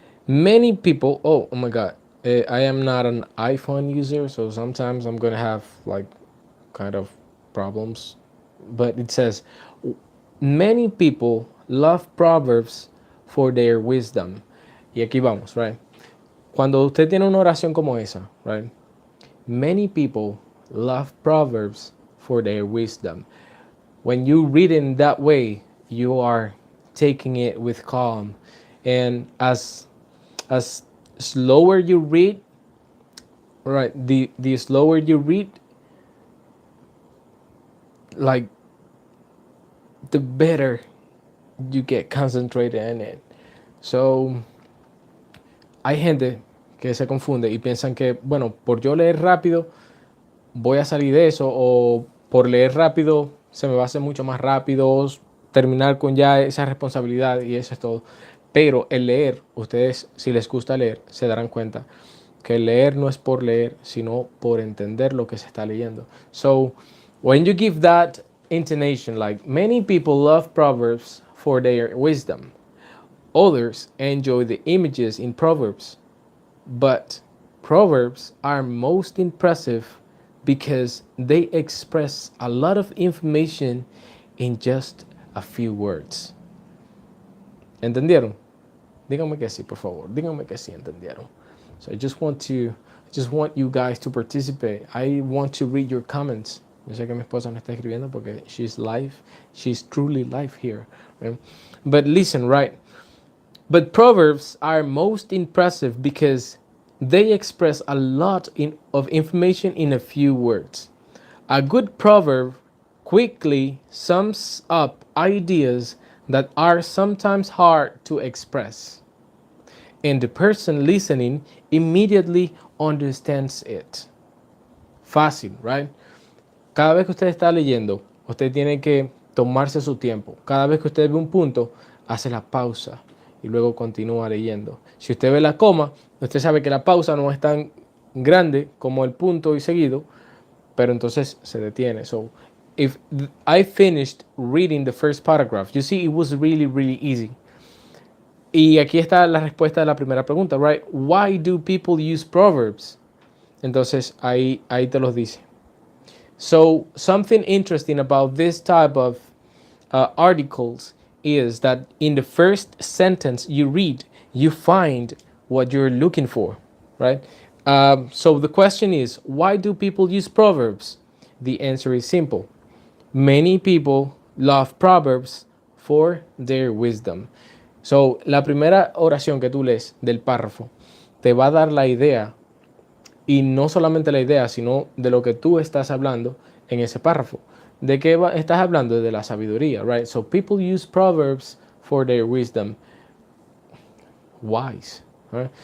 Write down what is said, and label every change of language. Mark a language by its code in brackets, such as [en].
[en] Many people, oh my God, I am not an iPhone user, so sometimes I'm going to have like kind of problems. But it says, many people love proverbs for their wisdom. [es] Y aquí vamos, right? Cuando usted tiene una oración como esa, right? [en] Many people love proverbs for their wisdom. When you read in that way, you are taking it with calm. And as slower you read, right, the slower you read, like the better you get concentrated in it. [es] So, hay gente que se confunde y piensan que, bueno, por yo leer rápido voy a salir de eso, o por leer rápido se me va a hacer mucho más rápido terminar con ya esa responsabilidad y eso es todo. Pero el leer, ustedes si les gusta leer, se darán cuenta que el leer no es por leer, sino por entender lo que se está leyendo. [en] So, when you give that intonation, like many people love Proverbs for their wisdom, others enjoy the images in Proverbs, but Proverbs are most impressive because they express a lot of information in just a few words. [es] ¿Entendieron? Díganme que sí, por favor. Díganme que sí entendieron. [en] So I just want you guys to participate. I want to read your comments. [es] Yo sé que mi esposa no está escribiendo porque [en] she's live. She's truly live here. Right? But listen, right? But Proverbs are most impressive because they express a lot of information in a few words. A good proverb quickly sums up ideas that are sometimes hard to express, and the person listening immediately understands it. [es] Fácil, right? Cada vez que usted está leyendo, usted tiene que tomarse su tiempo. Cada vez que usted ve un punto, hace la pausa y luego continúa leyendo. Si usted ve la coma, usted sabe que la pausa no es tan grande como el punto y seguido, pero entonces se detiene. [en] So, if I finished reading the first paragraph, you see, it was really, really easy. [es] Y aquí está la respuesta de la primera pregunta, right? [en] Why do people use proverbs? [es] Entonces ahí te los dice. [en] So something interesting about this type of articles is that in the first sentence you read, you find what you're looking for, right? So the question is, why do people use proverbs? The answer is simple. Many people love proverbs for their wisdom. [es] So, la primera oración que tú lees del párrafo te va a dar la idea, y no solamente la idea, sino de lo que tú estás hablando en ese párrafo. ¿De qué estás hablando? De la sabiduría, right? [en] So, people use proverbs for their wisdom. Wise, right?